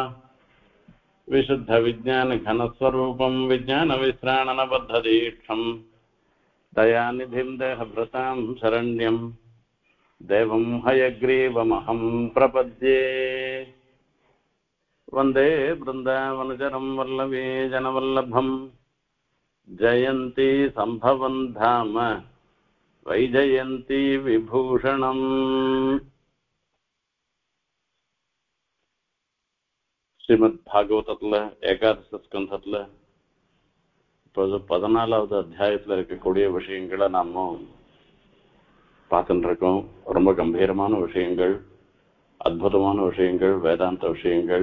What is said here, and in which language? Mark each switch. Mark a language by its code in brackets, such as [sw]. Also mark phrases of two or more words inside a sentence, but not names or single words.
[sa] विशुद्धविज्ञानघनस्वरूपं विज्ञानविश्राणनबद्धदीक्षं दयानिधिं देहभृतां शरण्यं देवं हयग्रीवमहं प्रपद्ये। वन्दे वृन्दावनचरं वल्लभी जनवल्लभं जयन्ती सम्भवं धाम वैजयन्ती विभूषणम्। [ta] ஸ்ரீமத் பாகவதத்துல ஏகாதச ஸ்கந்தத்துல இப்போது 14வது அத்தியாயத்துல இருக்கக்கூடிய விஷயங்களை நாம பார்த்துட்டு இருக்கோம். ரொம்ப கம்பீரமான விஷயங்கள், அற்புதமான விஷயங்கள், வேதாந்த விஷயங்கள்.